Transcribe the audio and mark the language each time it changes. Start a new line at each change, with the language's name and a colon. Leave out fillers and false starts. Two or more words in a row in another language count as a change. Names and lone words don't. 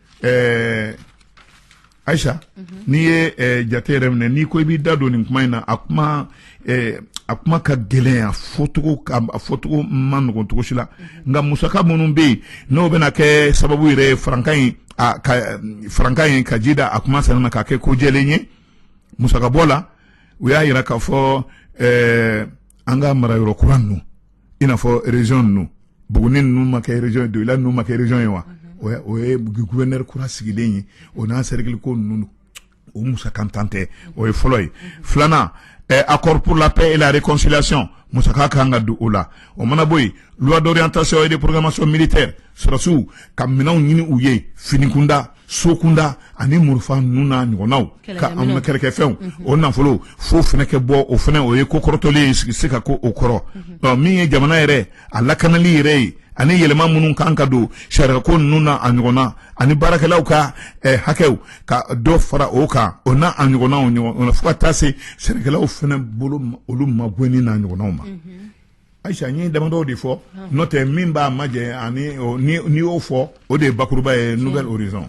Bambara: Aisha n'i ye jate yɛrɛ minɛ n'i ko i b'i da don nin kuma in na a kuma ka gɛlɛn a fɔtogo ma nɔgɔn cogo si la nka musaka minnu bɛ yen n'o bɛna kɛ sababu yɛrɛ ye farankan in ka ji da a kuma sɛnɛ na k'a kɛ ko jɛlen ye musaka bɔ la u y'a yira k'a fɔ an ka marayɔrɔ kura ninnu i n'a fɔ région ninnu Buguni ninnu ma kɛ région ye Doila ninnu ma kɛ région ye wa o ye gouverneur kura sigilen ye o n'a cercle ko ninnu o musakantan tɛ o ye fɔlɔ ye filanan
French: accord pour la paix et la réconciliation
Bambara: musaka kan ka don o la o mana bɔ yen
French: loi d'orientation et de programmation militaire
Bambara: sɔrɔsiw ka minɛnw ɲini u ye finikunda sokunda ani murufa ninnu n'a ɲɔgɔnnaw ka an kɛrɛkɛfɛnw o nafolo fo fɛnɛ kɛ bɔ o fɛnɛ o ye ko kɔrɔtɔlen ye se ka ko o kɔrɔ min ye jamana yɛrɛ a lakanali yɛrɛ ye ani yɛlɛma minnu kan ka don sariyako ninnu na a ɲɔgɔnna ani baarakɛlaw ka hakɛw ka dɔ fara o kan o n'a a ɲɔgɔnnaw fo ka taa se sɛnɛkɛlaw fɛnɛ bolo olu ma bɔni n'a ɲɔgɔnnaw ma Aisha n ye damadɔw de fɔ n'o tɛ min b'a majɛ ani n'i y'o fɔ o de ye bakuruba ye Nouvelle Horizon